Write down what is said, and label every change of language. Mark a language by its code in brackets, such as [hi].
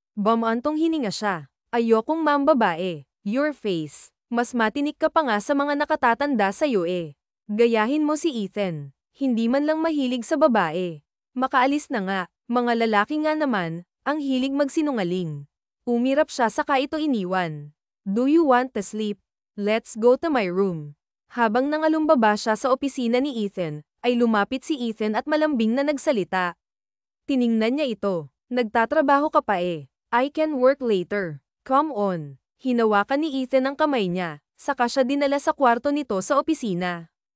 [tl] Bamantong hininga siya. Ayokong mambabae. [en] Your face. [tl] Mas matinik ka pa nga sa mga nakatatanda sa'yo eh. Gayahin mo si Ethan. Hindi man lang mahilig sa babae. Makaalis na nga. Mga lalaki nga naman, ang hilig magsinungaling. Umirap siya saka ito iniwan. [en] Do you want to sleep? Let's go to my room. [tl] Habang nangalumbaba siya sa opisina ni Ethan, ay lumapit si Ethan at malambing na nagsalita. Tiningnan niya ito. Nagtatrabaho ka pa eh. [en] I can work later. Come on. [tl] Hinawakan ni Ethan ang kamay niya, saka siya dinala sa kwarto nito sa opisina.